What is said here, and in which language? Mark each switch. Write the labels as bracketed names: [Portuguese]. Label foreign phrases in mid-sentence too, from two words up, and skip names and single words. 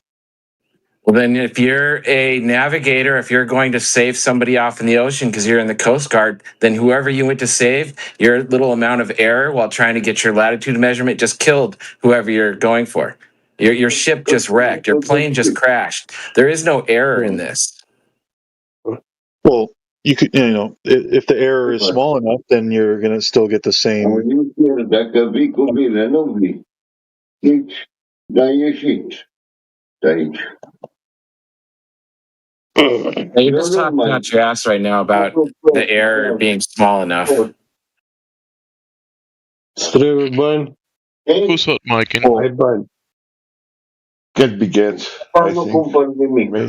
[English] Well, then, if you're a navigator, if you're going to save somebody off in the ocean because you're in the Coast Guard, then whoever you went to save, your little amount of error while trying to get your latitude measurement just killed whoever you're going for. Your ship just wrecked. Your plane just crashed. There is no error in this. Well, you could, if the error is small enough, then you're going to still get the same. [Romanian] Dacă vii cu mine, nu vii. Dar ieșiți de aici. [English] You're just talking out your ass right now about the error being small enough. Who's hot micing? Get beget. I think.